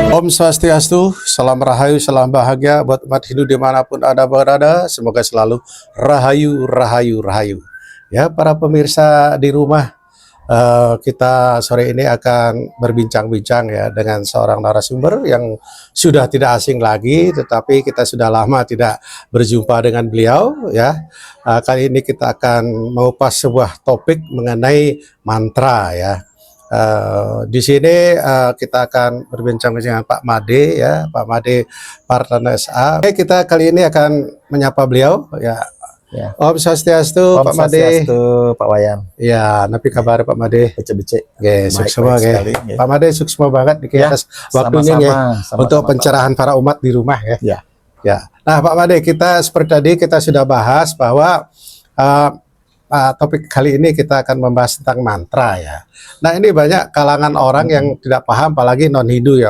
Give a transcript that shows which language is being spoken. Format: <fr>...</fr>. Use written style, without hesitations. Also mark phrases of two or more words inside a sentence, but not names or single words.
<id>Swastiastu, salam rahayu, salam bahagia buat umat Hindu dimanapun Anda berada. Semoga selalu rahayu, rahayu, rahayu. Ya, para pemirsa di rumah, kita sore ini akan berbincang-bincang ya dengan seorang narasumber yang sudah tidak asing lagi, tetapi kita sudah lama tidak berjumpa dengan beliau ya. Kali ini kita akan mengupas sebuah topik mengenai mantra ya. Di sini kita akan berbincang-bincang dengan Pak Made ya, Pak Made Partana SA. Oke, kita kali ini akan menyapa beliau ya. Ya. Om Swastiastu, Om Pak Made. Swastiastu, Pak Wayan.</id> <ban>Ya, napi kabar Pak Made? Becek-becek.</ban> <id>Oke, suksema sekali. Ya. Pak Made suksema banget di atas waktunya ya, untuk pencerahan para umat di rumah ya. Ya. Ya. Nah, Pak Made, kita seperti tadi kita sudah bahas bahwa topik kali ini kita akan membahas tentang mantra ya. Nah, ini banyak kalangan orang yang tidak paham, apalagi non-Hindu ya.</id>